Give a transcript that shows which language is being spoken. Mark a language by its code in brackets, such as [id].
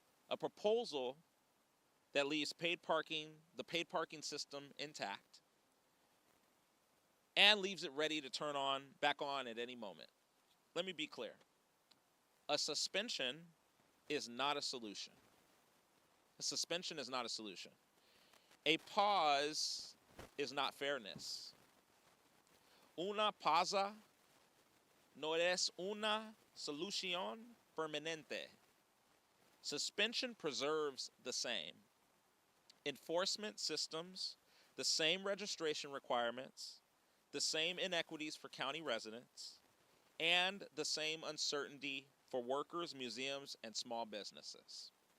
[en] A proposal that leaves the paid parking system intact, and leaves it ready to turn back on at any moment. Let me be clear. A suspension is not a solution. A suspension is not a solution. A pause is not fairness. [es] Una pausa no es una solución permanente. [en] Suspension preserves the same enforcement systems, the same registration requirements, the same inequities for county residents, and the same uncertainty for workers, museums, and small businesses.